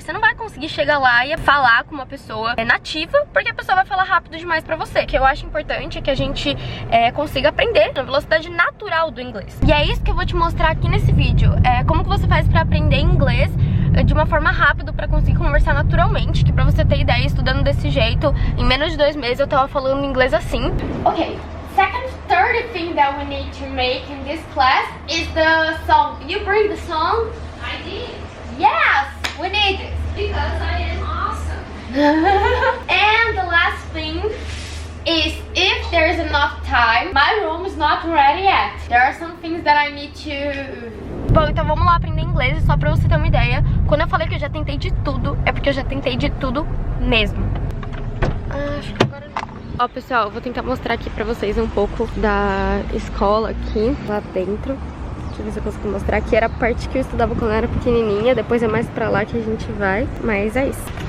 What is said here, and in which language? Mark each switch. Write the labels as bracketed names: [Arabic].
[Portuguese] Você não vai conseguir chegar lá e falar com uma pessoa nativa, porque a pessoa vai falar rápido demais pra você. O que eu acho importante é que a gente consiga aprender na velocidade natural do inglês. E é isso que eu vou te mostrar aqui nesse vídeo. Como que você faz pra aprender inglês de uma forma rápida, pra conseguir conversar naturalmente. Que pra você ter ideia, estudando desse jeito, em menos de 2 meses eu tava falando inglês assim. [English] Ok, third thing that we need to make in this class is the song. You bring the song? I did. Yes, we need it. Because I am awesome. And the last thing is, if there's enough time, my room is not ready yet. There are some things that I need to... [Portuguese] Bom, então vamos lá aprender inglês. Só pra você ter uma ideia, quando eu falei que eu já tentei de tudo, é porque eu já tentei de tudo mesmo. Acho que agora... Ó, pessoal, eu vou tentar mostrar aqui pra vocês um pouco da escola aqui, lá dentro. Deixa eu ver se eu consigo mostrar. Aqui era a parte que eu estudava quando eu era pequenininha, depois é mais pra lá que a gente vai, mas é isso.